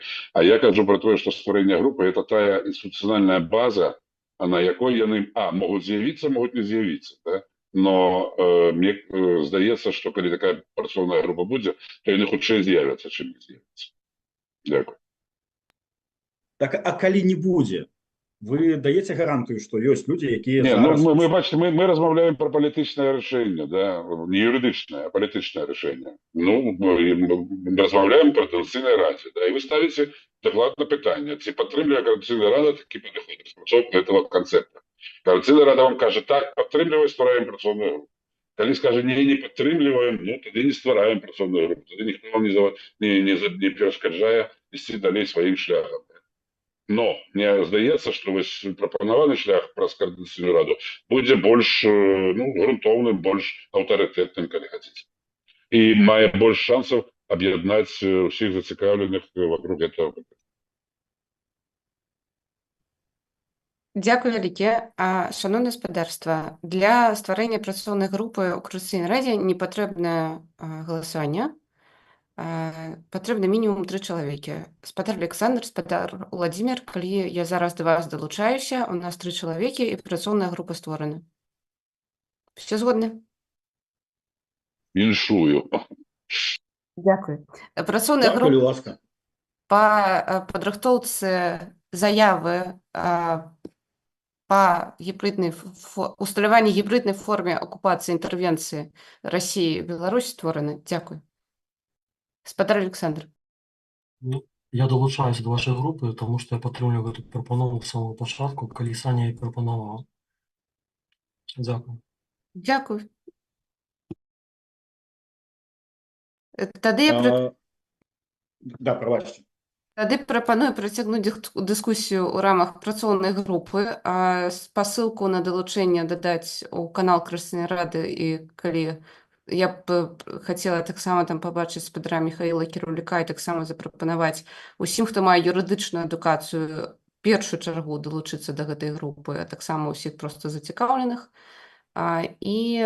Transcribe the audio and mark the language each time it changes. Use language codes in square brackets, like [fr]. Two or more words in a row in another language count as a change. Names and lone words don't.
[uk] А я кажу про те, що створення групи – це та інституціональна база, на якій вони, можуть з'явитися, можуть не з'явитися. Да? Но мені здається, що коли така працівна група буде, то вони хутче з'являться, чим не з'являться. Дякую. [be] Так, а калі не будзе? [ru] Вы даете гарантию, что есть люди, [uk] які Ні, зараз... ну, ми бачите, ми розмовляємо про політичне рішення, да? Не юридичне, а політичне рішення. Ну, ми розмовляємо про Координаційній раді, да? І ви ставите докладне питання, чи підтримує Координаційна рада такі підходи, способні цього концепту. Координаційна рада вам каже, так, підтримуємо, створюємо працівну групу. Коли скаже, ні, не підтримуємо, ну, тоді не створюємо працівну групу, тоді ніхто вам не перешкоджає йти далі своїм шляхом. Но мне здається, що весь пропонований шлях про Координаційну раду буде більш, ну, ґрунтовним, більш авторитетним, коли хочете. І має більше шансів об'єднати всіх зацікавлених вокруг цього питання. [be] Дякую вяліке. Шановне спадарства, для створення працоўнай групы ў Координаційнай радзе не патрэбна галасаванне. Патрэбна мінімум 3 чалавекі. Спадар Александр, спадар Владимир, калі я зараз да вас далучаюся, у нас 3 чалавекі і працоўная група створана. Все згодны? Віншую. Дякую. Працоўная [uk] Дякую, [be] група [uk] ласка. [be] па падрыхтоўцы заявы па усталяванні гібриднай форме акупацыі інтэрвенцыі Расіі і Беларусі створаны. Дякую. Спадар Александр. Ну, я долучаюся до вашої групи, тому що я підтримую гэту прапанову з самого початку, коли Саня її пропонував. [uk] Дякую. Дякую. [be] Тады я [uk] Да, пробачте. [be] Тады прапаную працягнуць дыскусію ў рамах працоўнай групы, спасылку на далучэнне дадаць у канал Координаційнай рады, і калі я б хацела таксама там пабачыць спадара Міхаіла Кіраўліка і таксама запрапанаваць усім, хто мае юрыдычную адукацыю, першую чаргу далучыцца да гэтай групы, а таксама ўсіх проста зацікаўленых, і